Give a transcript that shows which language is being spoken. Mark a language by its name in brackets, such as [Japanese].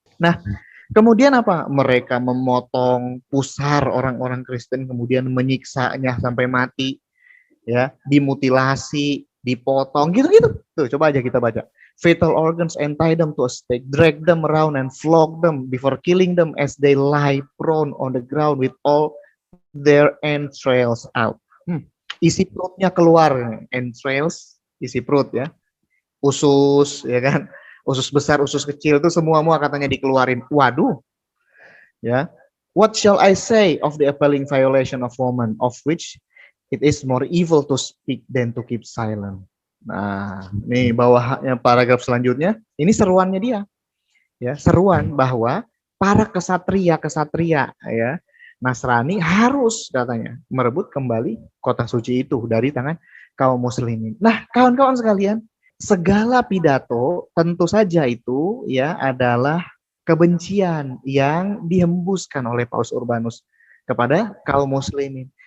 [Indonesian] Nah, kemudian apa? Mereka memotong pusar orang-orang Kristen, kemudian menyiksanya sampai mati, ya, dimutilasi, dipotong, gitu-gitu. Tuh, coba aja kita baca. [English] Fatal organs and tie them to a stake, drag them around and flog them before killing them as they lie prone on the ground with all their entrails out. [Indonesian] Isi perutnya keluar, entrails, isi perut ya, usus ya kan, usus besar, usus kecil itu semua katanya dikeluarin. Waduh, ya. [English] What shall I say of the appalling violation of woman, of which it is more evil to speak than to keep silent. [Indonesian] Nah, nih bawahnya paragraf selanjutnya, ini seruannya dia, ya, seruan bahwa para kesatria ya Nasrani harus katanya merebut kembali kota suci itu dari tangan kaum muslimin. Nah, kawan-kawan sekalian, segala pidato tentu saja itu ya adalah kebencian yang dihembuskan oleh Paus Urbanus kepada kaum muslimin.